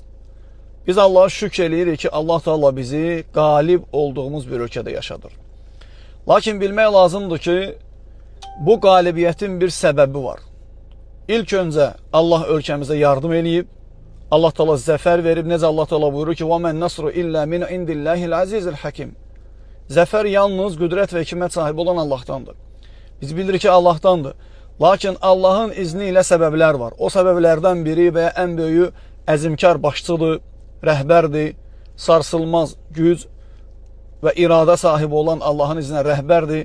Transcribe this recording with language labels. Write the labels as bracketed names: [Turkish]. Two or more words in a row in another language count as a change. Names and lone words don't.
[Azerbaijani] Biz Allah'a şükr eləyirik ki, Allah Teala bizi qalib olduğumuz bir ölkədə yaşadır. Lakin bilmək lazımdır ki, bu qalibiyyətin bir səbəbi var. İlk öncə Allah ölkəmizə yardım eləyib, Allah Teala zəfər verib. Necə Allah Teala buyurur ki, [Arabic] وَمَنْ نَصْرُ إِلَّا مِنْ عِنْدِ اللّٰهِ الْعَزِيزِ الْحَكِيمِ. [Azerbaijani] Zəfər yalnız qüdrət və hikmət sahibi olan Allahdandır. Biz bilirik ki, Allahdandır. Lakin Allahın izni ilə səbəblər var. O səbəblərdən biri və ya ən böyüyü əzimkar başçıdır, rəhbərdir, sarsılmaz güc və iradə sahibi olan Allahın izinə rəhbərdir.